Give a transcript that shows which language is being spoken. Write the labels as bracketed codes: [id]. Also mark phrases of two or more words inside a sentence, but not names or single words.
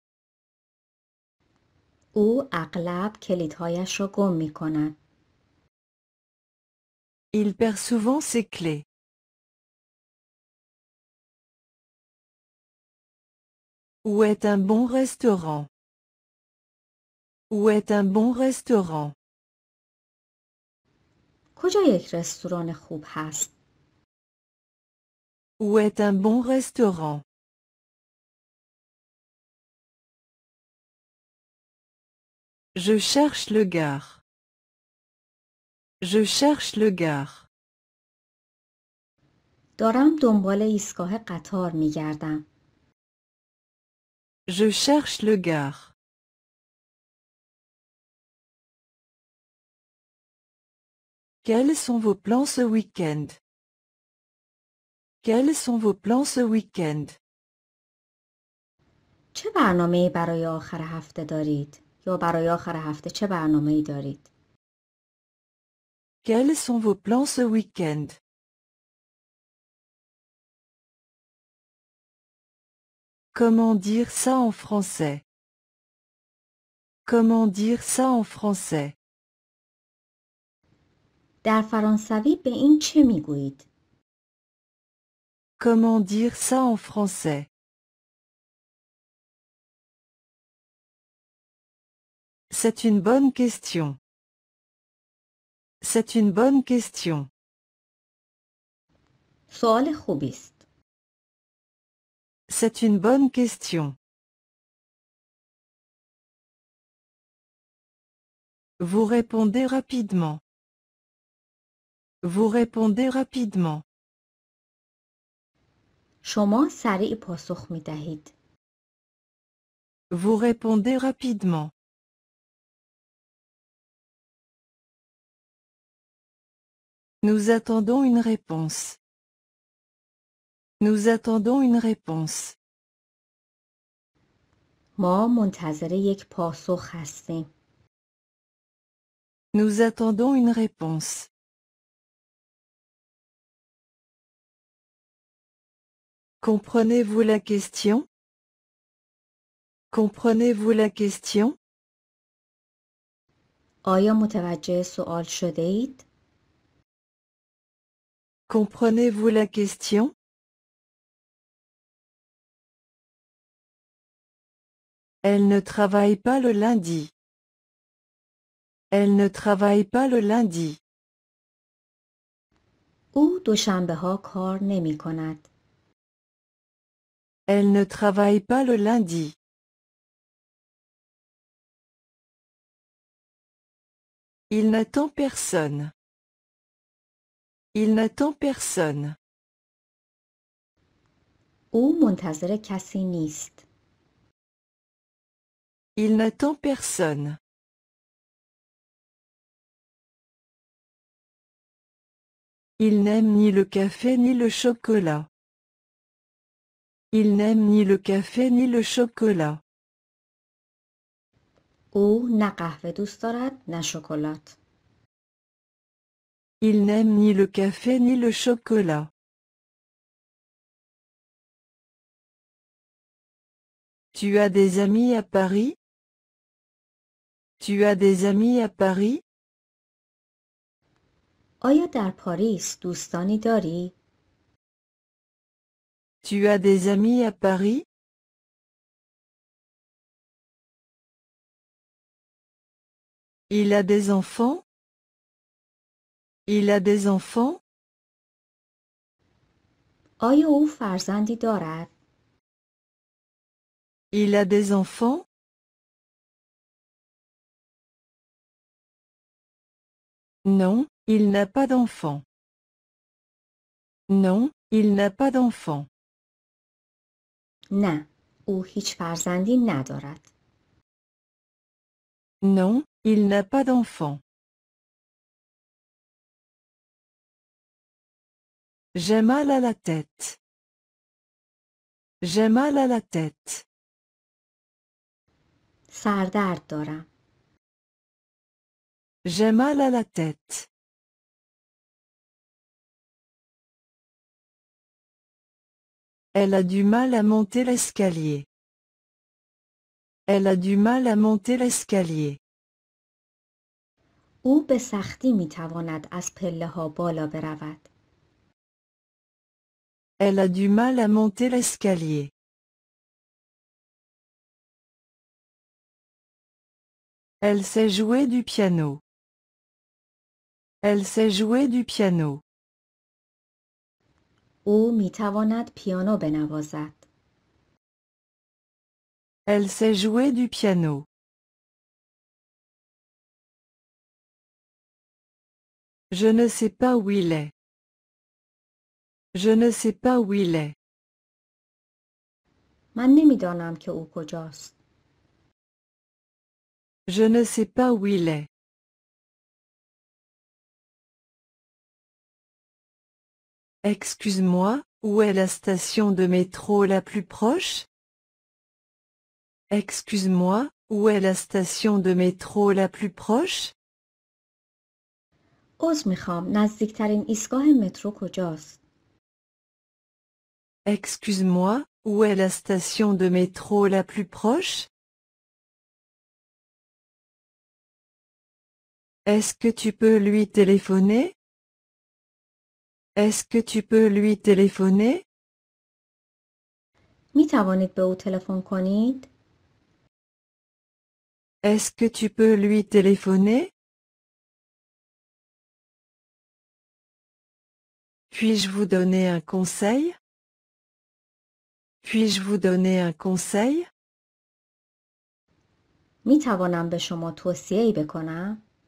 [fa] او اغلب کلیدهایش را گم می کند. [fr] Il perd souvent ses clés. Où est un bon restaurant? Où est un bon restaurant? [fa] کجا یک رستوران خوب هست؟ [fr] Où est un bon restaurant? Je cherche le gare. Je cherche le gare. [fa] دارم دنبال ایستگاه قطار می‌گردم. [fr] Je cherche le gare. Quels sont vos plans ce week-end? Quels sont vos plans ce week-end? [fa] چه برنامه‌ای برای آخر هفته دارید؟ یا برای آخر هفته چه برنامه‌ای دارید؟ [fr] Quels sont vos plans ce week-end? Comment dire ça en français? Comment dire ça en français? [fa] در فرانسوی به این چه میگویید؟ [fr] Comment dire ça en français? C'est une bonne question. C'est une bonne question. [fa] سوال خوبی است. [fr] C'est une bonne question. Vous répondez rapidement. Vous répondez rapidement. [fa] شما سریع پاسخ می‌دهید. [fr] Vous répondez rapidement. Nous attendons une réponse. Nous attendons une réponse. [fa] ما منتظر یک پاسخ هستیم. [fr] Nous attendons une réponse. Comprenez-vous la question? Comprenez-vous la question? [fa] آیا متوجه سوال شده اید؟ [fr] Comprenez-vous la question? Elle ne travaille pas le lundi. Elle ne travaille pas le lundi. [fa] او دوشنبه ها کار نمی کند. [fr] Elle ne travaille pas le lundi. Il n'attend personne. Il n'attend personne. [fa] او منتظر کسی نیست. [fr] Il n'attend personne. Il n'aime ni le café ni le chocolat. Il n'aime ni le café ni le chocolat. [fa] او نه قهوه دوست دارد نه شکلات. [fr] Il n'aime ni le café ni le chocolat. Tu as des amis à Paris? Tu as des amis à Paris? [fa] آیا در پاریس دوستانی داری؟ [fr] Tu as des amis à Paris? Il a des enfants? Il a des enfants? [fa] آیا او فرزندی دارد؟ [fr] Il a des enfants? Non, il n'a pas d'enfants. Non, il n'a pas d'enfants. [fa] نه، او هیچ فرزندی ندارد. [fr] Non, il n'a pas d'enfants. J'ai mal à la tête. J'ai mal à la tête. [fa] سردرد دارم. [fr] J'ai mal à la tête. Elle a du mal à monter l'escalier. Elle a du mal à monter l'escalier. [fa] او به سختی میتواند از پله ها بالا برود. [fr] Elle a du mal à monter l'escalier. Elle sait jouer du piano. Elle sait jouer du piano. [fa] او میتواند پیانو بنوازد. [fr] Elle sait jouer du piano. Je ne sais pas où il est. Je ne sais pas où il est. [fa] من نمیدانم که او کجاست. [fr] Je ne sais pas où il est. Excuse-moi, où est la station de métro la plus proche? Excuse-moi, où est la station de métro la plus proche? [fa] عذر میخوام، نزدیکترین ایستگاه مترو کجاست؟ [fr] Excuse-moi, où est la station de métro la plus proche? Est-ce que tu peux lui téléphoner? Est-ce que tu peux lui téléphoner? [fa] می توانید به او تلفن کنید؟ [fr] Est-ce que tu peux lui téléphoner? Puis-je vous donner un conseil? Puis-je vous donner un conseil? [fa] می توانم به شما توصیه‌ای بکنم؟